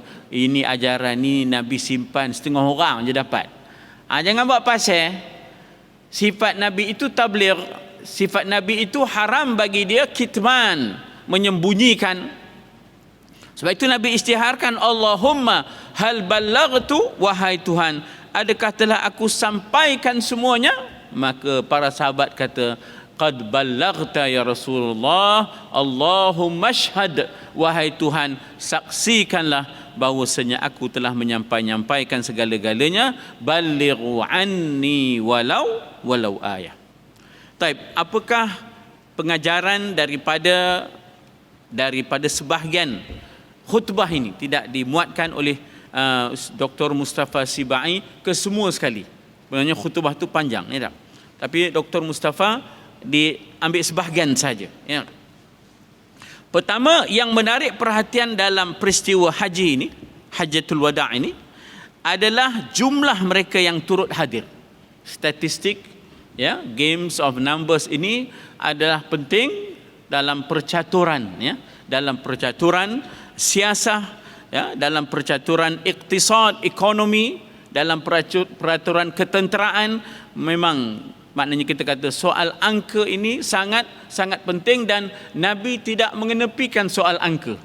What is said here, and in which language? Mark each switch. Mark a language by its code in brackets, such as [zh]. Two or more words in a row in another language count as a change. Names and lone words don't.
[ms] Ini ajaran ni Nabi simpan setengah orang je dapat. Jangan buat pasal. Sifat Nabi itu tabligh. Sifat Nabi itu haram bagi dia kitman, menyembunyikan. Sebab itu Nabi istiharkan, [ar] اللهم هل بلغت, [ms] wahai Tuhan, adakah telah aku sampaikan semuanya? Maka para sahabat kata, [ar] قد بلغت يا رسول الله، اللهم اشهد, [ms] wahai Tuhan, saksikanlah bahwasanya aku telah menyampaikan segala-galanya, [ar] بلغوا عني ولو آية. [ms] Taib, apakah pengajaran daripada sebahagian khutbah ini? Tidak dimuatkan oleh Dr. Mustafa Sibai ke semua sekali. Sebenarnya khutbah itu panjang, ya tak? Tapi Dr. Mustafa diambil sebahagian saja. Ya. Pertama, yang menarik perhatian dalam peristiwa haji ini, Hajjatul Wada' ini, adalah jumlah mereka yang turut hadir. Statistik, ya, [en] games of numbers [ms] ini adalah penting dalam percaturan, ya, dalam percaturan siasah, ya, dalam percaturan iktisad, ekonomi, dalam peraturan ketenteraan. Memang maknanya kita kata soal angka ini sangat penting, dan Nabi tidak mengenepikan soal angka.